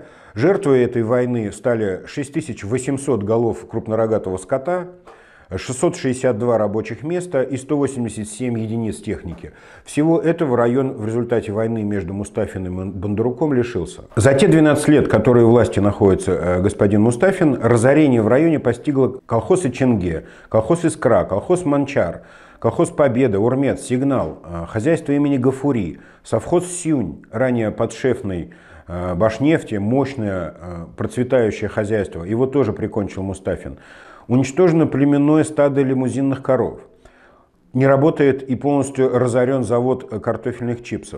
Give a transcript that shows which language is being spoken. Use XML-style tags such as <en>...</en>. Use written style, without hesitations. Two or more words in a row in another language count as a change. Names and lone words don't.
<ru>Жертвой этой войны стали 6800 голов крупнорогатого скота, 662 рабочих места и 187 единиц техники. Всего этого район в результате войны между Мустафиным и Бондаруком лишился. За те 12 лет, которые у власти находится господин Мустафин, разорение в районе постигло колхоз Иченге, колхоз Искра, колхоз Манчар, колхоз Победа, Урмет, Сигнал, хозяйство имени Гафури, совхоз Сюнь, ранее подшефный Башнефти, мощное процветающее хозяйство, его тоже прикончил Мустафин. Уничтожено племенное стадо лимузинных коров. Не работает и полностью разорен завод картофельных чипсов.</ru>